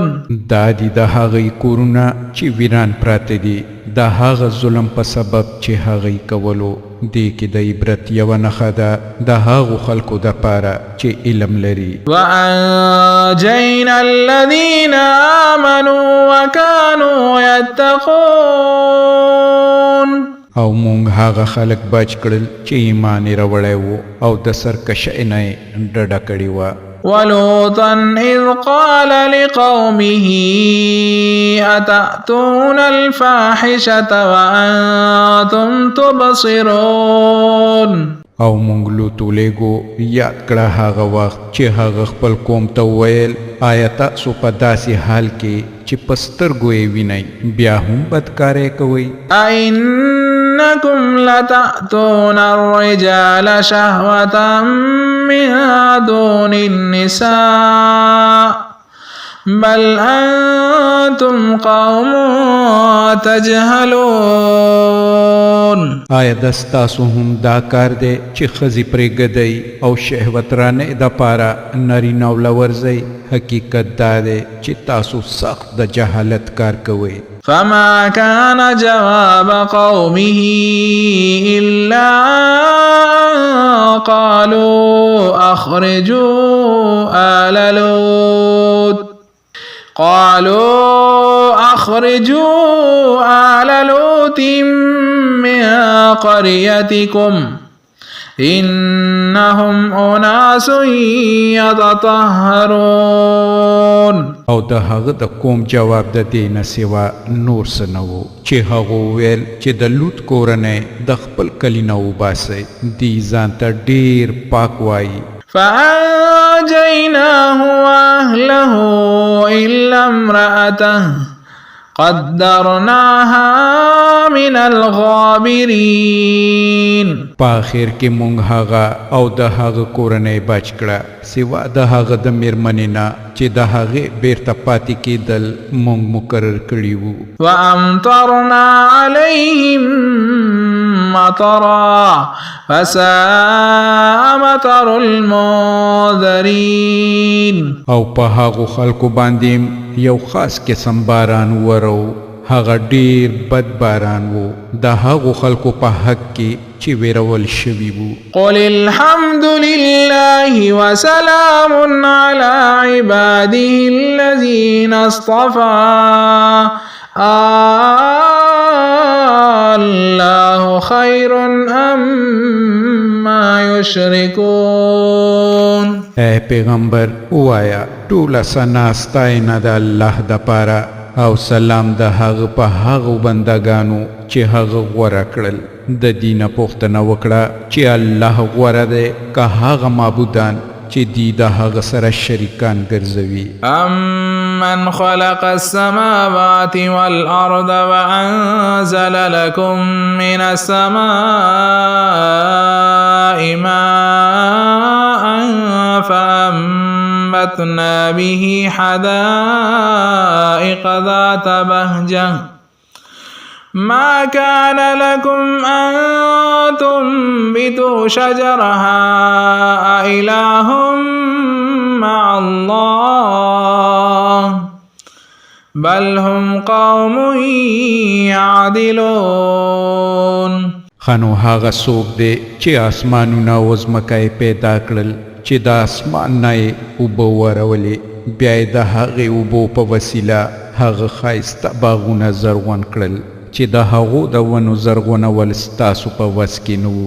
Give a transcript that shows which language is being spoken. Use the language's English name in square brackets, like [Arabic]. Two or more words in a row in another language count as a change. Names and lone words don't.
[Pashto] دا دی د هغې کورونه چې ویران پراته دي د هغه ظلم په سبب چې هغې کولو. دې کې د عبرت یوه نښه ده د هغو خلکو دپاره چې علم لري. [Arabic] وأنجينا الذين آمنوا وكانوا يتقون. [Pashto] او مونږ هغه خلک بچ کړل چې ایمان یې راوړی و او د سرکشۍ نه یې ډډه کړې وه. [Arabic] ولوطا إذ قال لقومه أتأتون الفاحشة وأنتم تبصرون. [Pashto] او مونږ لوط ولیږو یاد کړه هغه وخت چې هغه خپل قوم ته وویل آیا تاسو په داسې حال کې چې په سترګو یې وینئ بیا هم بدکاری کوئ. [Arabic] أئنكم لتأتون الرجال شهوة من دون النساء بل أنتم قوم تجهلون. [Pashto] آیا دستاسو هم دا کار دی چې ښځې پرېږدئ او شهوت رانۍ دپاره نرینه ورځئ؟ حقیقت دا دی چې تاسو سخت د جهالت کار کوئ. [Arabic] فما كان جواب قومه إلا قالوا أخرجوا آل لوط من قريتكم إنهم أناس يتطهرون. [Pashto] او د هغه د قوم جواب د دې نه سوا نور څه نه و چې هغه وویل چې د لوط کورنۍ د خپل کلي نه وباسئ دی ځان ته ډېر پاک وایي. [Arabic] فأنجيناه وأهله إلا امرأته قدرناها من الغابرين. [Pashto] په آخر کې مونږ هغه او د هغه کورنۍ بچ کړه سوا د هغه د میرمنې نه چې د هغې بیرته پاتې کېدل مونږ مقرر کړي وو. [Arabic] وأمطرنا عليهم مطرا فساء مطر المنذرين. [Pashto] او په هغو خلکو باندې یو خاص قسم باران ورو هغه ډیر بد باران وو د هغو خلکو په حق کې چې ویرول شوي وو. [Arabic] قل الحمد لله وسلام على عباده الذين اصطفى الله خير أما يشركون. [Pashto] اے پیغمبر وایا ټوله ثنا ستاینه د الله دپاره او سلام د هغه په هغو بندګانو چې هغه غوره کړل. د دینه پوښتنه وکړه چې الله غوره دی که هغه معبودان چې دی د هغه سره شریکان ګرځوي. [Arabic] أَمَّنْ خَلَقَ السَّمَاوَاتِ وَالْأَرْضَ وَأَنزَلَ لَكُم مِّنَ السَّمَاءِ مَاءً فَأَنبَتْنَا بِهِ حَدَائِقَ ذَاتَ بَهْجَةٍ ما كان لكم أن تنبتوا شجرها أإله مع الله بل هم قوم يعدلون. [Pashto] خانو هغه څوک دی چې آسمانونه او ځمکه پیدا کړل چې د آسمان نه یې اوبه ورولې بیا یې د هغې اوبو په وسیله هغه ښایسته باغونه زرغون کړل چې د هغو د ونو زرغونول ستاسو په وس کې نه وو.